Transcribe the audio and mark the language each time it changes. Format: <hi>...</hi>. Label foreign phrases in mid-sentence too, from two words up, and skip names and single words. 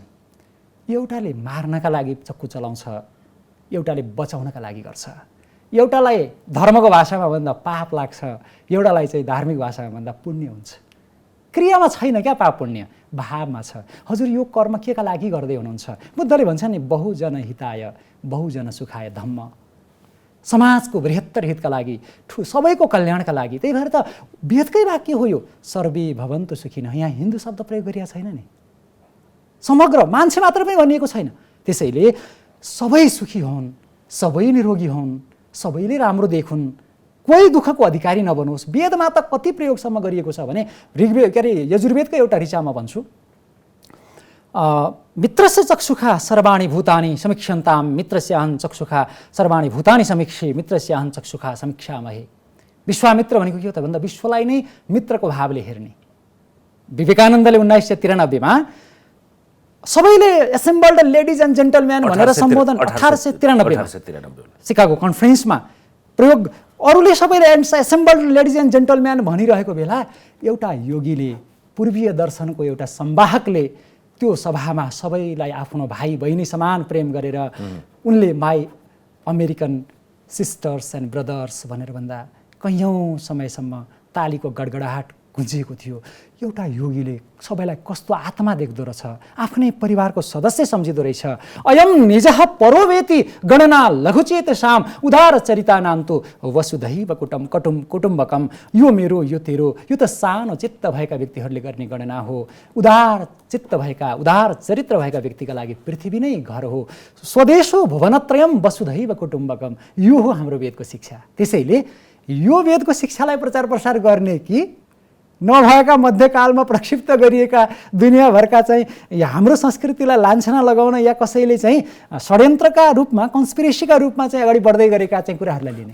<ne>एउटाले मार्नका लागि चक्कु चलाउँछ, एउटाले बचाउनका लागि गर्छ। एउटालाई धर्मको भाषामा भन्दा पाप लाग्छ, एउटालाई चाहिँ धार्मिक भाषामा भन्दा पुण्य हुन्छ। क्रियामा छैन क्या पाप पुण्य, भावमा छ। हजुर यो कर्म केका लागि गर्दै हुनुहुन्छ? बुद्धले भन्छ नि</ne> <pi>बहुजन हिताय बहुजन सुखाय धम्म।</pi> <ne>समाजको बृहत्तर हितका लागि, सबैको कल्याणका लागि। त्यही भएर त वेदकै वाक्य हो यो,</ne> <sa>सर्वे भवन्तु सुखिनः।</sa> <ne>यहाँ हिन्दू शब्द प्रयोग गरिएको छैन नि, समग्र मान्छे मात्र पनि भनिएको छैन। त्यसैले सबै सुखी हुन्, सबै निरोगी हुन्, सबैले राम्रो देखुन्, कोही दुःखको अधिकारी नबनोस्। वेदमा त कति प्रयोगसम्म गरिएको छ भने यजुर्वेदको एउटा ऋचामा भन्छु</ne> <sa>मित्रस्य चक्षुखा सर्वाणि भूतानि समीक्षन्ताम मित्रस्य अहं चक्षुखा सर्वाणि भूतानि समीक्षे मित्रस्य अहं चक्षुखा समीक्षामहे।</sa> <ne>विश्वामित्र भनेको के हो त भन्दा विश्वलाई नै मित्रको भावले हेर्ने। विवेकानन्दले 1993 मा सबैले</ne> <en>assembled ladies and gentleman</en> <ne>भनेर सम्बोधन 1893 सिकागो कन्फरेन्समा प्रयोग, अरूले सबैले</ne> <en>assembled ladies and gentleman</en> <ne>भनिरहेको बेला एउटा योगीले, पूर्वीय दर्शनको एउटा संवाहकले त्यो सभामा सबैलाई आफ्नो भाइ बहिनी समान प्रेम गरेर उनले</ne> <en>my American sisters and brothers</en> <ne>भनेर भन्दा कैयौँ समयसम्म तालीको गडगडाहट गुन्जिएको थियो। एउटा योगीले सबैलाई कस्तो आत्मा देख्दो रहेछ, आफ्नै परिवारको सदस्य सम्झिँदो रहेछ।</ne> <sa>अयम निजः परोवेति गणना लघुचेत साम उदार चरिता नान्तो वसुधैव कुटुम्बकम।</sa> <ne>यो मेरो, यो तेरो, यो त सानो चित्त भएका व्यक्तिहरूले गर्ने गणना हो। उदार चित्त भएका, उदार चरित्र भएका व्यक्तिका लागि पृथ्वी नै घर हो।</ne> <sa>स्वदेशो भुवनत्रयम वसुधैव कुटुम्बकम।</sa> <ne>यो हो हाम्रो वेदको शिक्षा। त्यसैले यो वेदको शिक्षालाई प्रचार प्रसार गर्ने कि नभएका मध्यकालमा प्रक्षिप्त गरिएका दुनियाँभरका चाहिँ हाम्रो संस्कृतिलाई लान्छना लगाउन या कसैले चाहिँ षड्यन्त्रका रूपमा, कन्स्पिरेसीका रूपमा चाहिँ अगाडि बढ्दै गरेका चाहिँ कुराहरूलाई लिने।</ne>